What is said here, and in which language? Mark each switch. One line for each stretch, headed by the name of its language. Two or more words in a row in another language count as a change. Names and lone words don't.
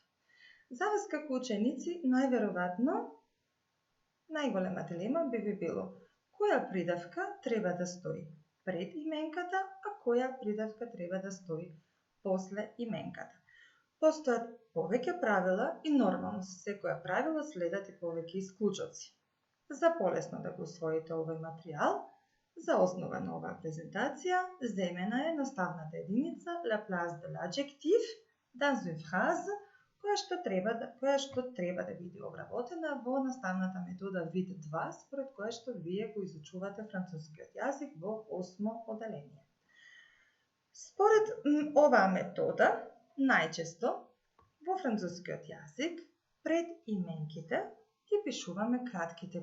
Macedonian: За вас како ученици, најверојатно, најголема дилема би ви било која придавка треба да стои пред именката, а која придавка треба да стои после именката. Постојат повеќе правила и нормално со секоја правило следат и повеќе исклучоци. За полесно да го усвоите овој материјал, за основа на оваа презентација, земена е наставната единица
French: la place de l'adjectif dans une phrase,
Macedonian: која што треба да биде обработена во наставната метода вид 2, според која што вие го изучувате францускиот јазик во 8 оделение. Според оваа метода, најчесто во францускиот јазик пред именките ги пишуваме кратките